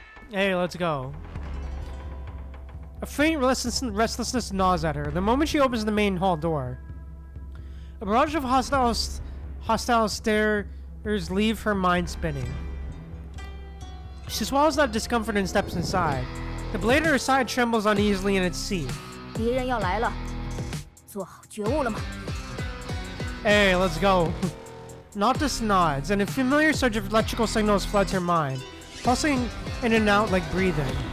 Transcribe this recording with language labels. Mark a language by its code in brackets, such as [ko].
[en] Hey, let's go. A faint restlessness gnaws at her the moment she opens the main hall door. A barrage of hostile stares leave her mind spinning. She swallows that discomfort and steps inside. The blade at her side trembles uneasily in its seat. [zh] 敌人要来了，做好觉悟了吗？ [en] Hey, let's go. Noctis nods, and a familiar surge of electrical signals floods her mind, pulsing in and out like breathing.